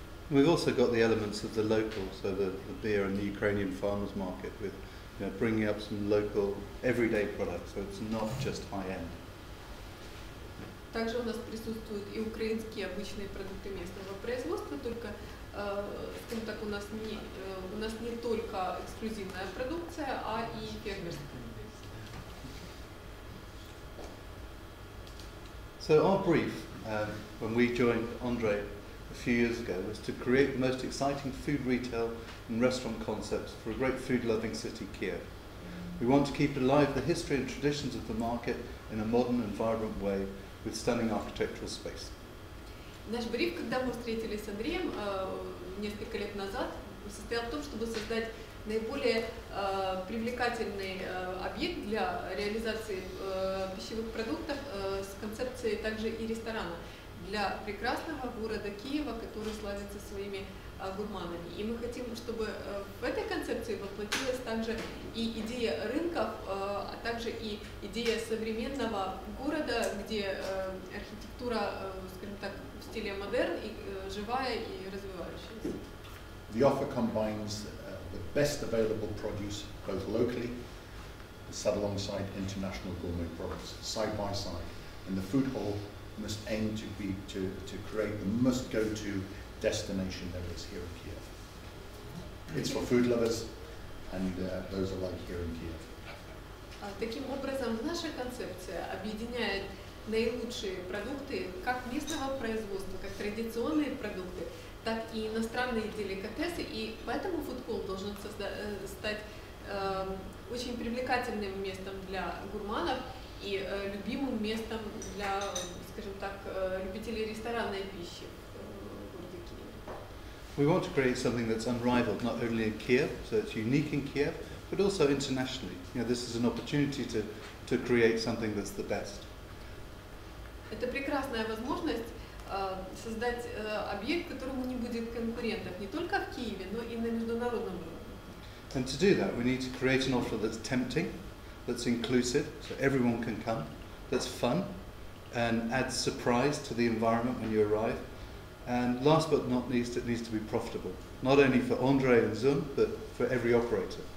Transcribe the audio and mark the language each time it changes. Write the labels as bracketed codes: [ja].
[en] We've also got the elements of the local, so the beer and the Ukrainian farmers market, with bringing up some local, everyday products, so it's not just high-end. [ru] Также у нас присутствуют и украинские обычные продукты местного производства, только, скажем так, у нас не только эксклюзивная продукция, а и фермерская. [en] So our brief, when we joined Andre a few years ago, was to create the most exciting food retail and restaurant concepts for a great food-loving city, Kiev. We want to keep alive the history and traditions of the market in a modern and vibrant way with stunning architectural space. [ru] Наш бриф, когда мы встретились с Андреем несколько лет назад, состоял в том, чтобы создать наиболее привлекательный объект для реализации пищевых продуктов с концепцией также и ресторана для прекрасного города Киева, который славится своими гурманами. И мы хотим, чтобы в этой концепции воплотилась также и идея рынков, а также и идея современного города, где архитектура, скажем так, в стиле модерн, и живая и развивающаяся. [en] The offer combines the best available produce, both locally, set alongside international gourmet products, side by side. And the food hall must aim to create the must-go-to destination there is here in Kiev. It's for food lovers and those alike here in Kiev. [ru] Таким образом, наша концепция объединяет наилучшие продукты как местного производства, как традиционные продукты, так и иностранные деликатесы, и поэтому фудхолл должен стать очень привлекательным местом для гурманов и любимым местом для, скажем так, любителей ресторанной пищи в городе Киеве. [en] We want to create something that's unrivaled, not only in Kiev, so it's unique in Kiev, but also internationally. This is an opportunity to create something that's the best. [ru] Это прекрасная возможность создать объект, которому не будет конкурентов не только в Киеве, но и на международном уровне. [en] And to do that, we need to create an offer that's tempting, that's inclusive, so everyone can come, that's fun, and adds surprise to the environment when you arrive. And last but not least, it needs to be profitable, not only for Andre and Zun, but for every operator.